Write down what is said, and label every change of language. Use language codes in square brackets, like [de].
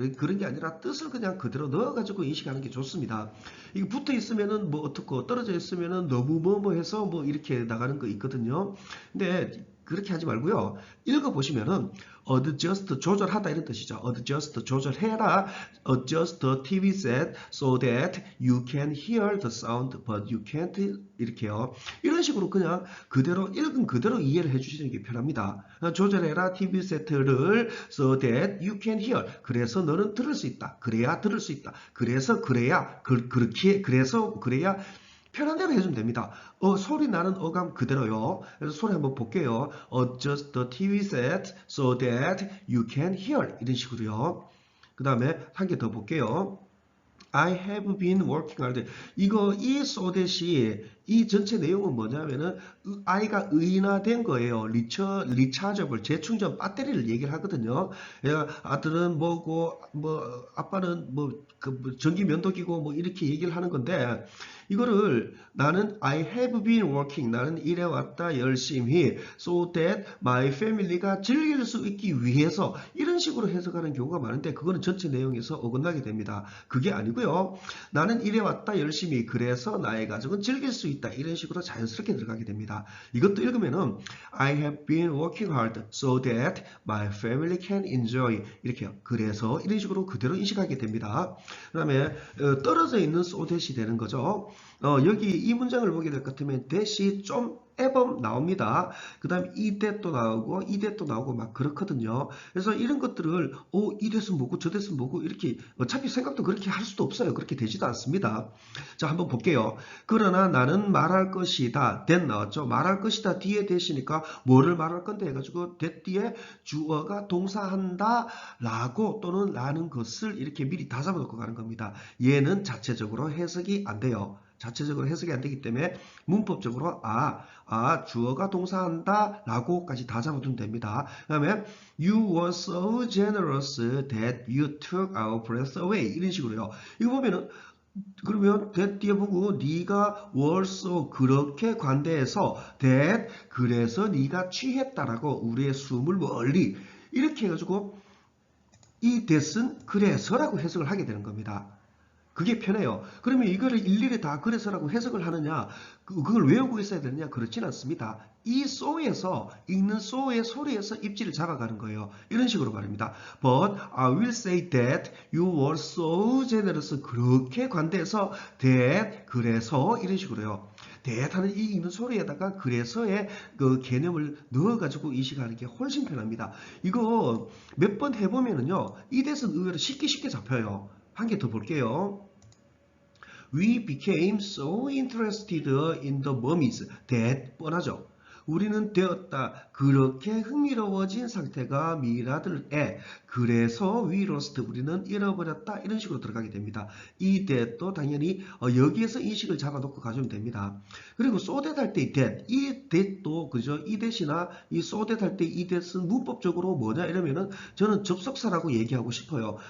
[ko] 그런 게 아니라 뜻을 그냥 그대로 넣어가지고 인식하는 게 좋습니다. 이게 붙어 있으면은 뭐 어떻고 떨어져 있으면은 너무 뭐 해서 뭐 이렇게 나가는 거 있거든요. 근데 그렇게 하지 말고요. 읽어보시면은 [en] adjust [ko] 조절하다 이런 뜻이죠. adjust 조절해라. [en] adjust the TV set so that you can hear the sound but you can't [ko] 이렇게요. 이런 식으로 그냥 그대로 읽은 그대로 이해를 해주시는 게 편합니다. 조절해라 TV 세트를 [en] so that you can hear. [ko] 그래서 너는 들을 수 있다. 그래야 들을 수 있다. 그래서 그래야 그렇게 그래서 그래야 편한 대로 해주면 됩니다. 소리 나는 어감 그대로요. 그래서 소리 한번 볼게요. [en] Adjust the TV set so that you can hear. [ko] 이런 식으로요. 그 다음에 한 개 더 볼게요. [en] I have been working hard. [ko] 이거 이 so that이 이 전체 내용은 뭐냐면은 I가 의인화된 거예요. 리차저블 재충전 배터리를 얘기를 하거든요. 아들은 뭐고 뭐 아빠는 뭐 전기 면도기고 뭐 이렇게 얘기를 하는 건데 이거를 나는 [en] I have been working [ko] 나는 일해왔다 열심히 [en] so that my family [ko] 가 즐길 수 있기 위해서 이런 식으로 해석하는 경우가 많은데 그거는 전체 내용에서 어긋나게 됩니다. 그게 아니고요. 나는 일해왔다 열심히 그래서 나의 가족은 즐길 수 있다 이런 식으로 자연스럽게 들어가게 됩니다. 이것도 읽으면은 [en] I have been working hard so that my family can enjoy [ko] 이렇게요. 그래서 이런 식으로 그대로 인식하게 됩니다. 그 다음에 떨어져 있는 so that이 되는 거죠. 여기 이 문장을 보게 될 것 같으면 that이 좀 애범 나옵니다. 그 다음에 이 that도 나오고 이 that도 나오고 막 그렇거든요. 그래서 이런 것들을 이 that은 뭐고 저 that은 뭐고 이렇게 어차피 생각도 그렇게 할 수도 없어요. 그렇게 되지도 않습니다. 자 한번 볼게요. 그러나 나는 말할 것이다. that 나왔죠. 말할 것이다 뒤에 that이니까 뭐를 말할 건데 해가지고 that 뒤에 주어가 동사한다 라고 또는 라는 것을 이렇게 미리 다 잡아놓고 가는 겁니다. 얘는 자체적으로 해석이 안 돼요. 자체적으로 해석이 안 되기 때문에 문법적으로 주어가 동사한다 라고까지 다 잡아두면 됩니다. 그 다음에 [en] You were so generous that you took our breath away [ko] 이런 식으로요. 이거 보면은 그러면 that 뒤에 보고 네가 were so 그렇게 관대해서 that 그래서 네가 취했다라고 우리의 숨을 멀리 이렇게 해가지고 이 that은 그래서라고 해석을 하게 되는 겁니다. 그게 편해요. 그러면 이거를 일일이 다 그래서라고 해석을 하느냐, 그걸 외우고 있어야 되느냐, 그렇진 않습니다. 이 so에서, 읽는 so의 소리에서 입지를 잡아가는 거예요. 이런 식으로 말입니다. [en] But I will say that you were so generous. [ko] 그렇게 관대해서 that, 그래서 이런 식으로요. that 하는 이 읽는 소리에다가 그래서의 그 개념을 넣어가지고 인식하는 게 훨씬 편합니다. 이거 몇 번 해보면은요, 이 that은 의외로 쉽게 잡혀요. 한 개 더 볼게요. [en] We became so interested in the mummies that [ko] 뻔하죠. 우리는 되었다. 그렇게 흥미로워진 상태가 미라들에 그래서 [en] we lost [ko] 우리는 잃어버렸다. 이런 식으로 들어가게 됩니다. 이 that도 당연히 여기에서 인식을 잡아놓고 가주면 됩니다. 그리고 so that 할 때 이 that, 이 that도 그죠? 이 that이나 이 so that 할 때 이 that은 문법적으로 뭐냐 이러면은 저는 접속사라고 얘기하고 싶어요.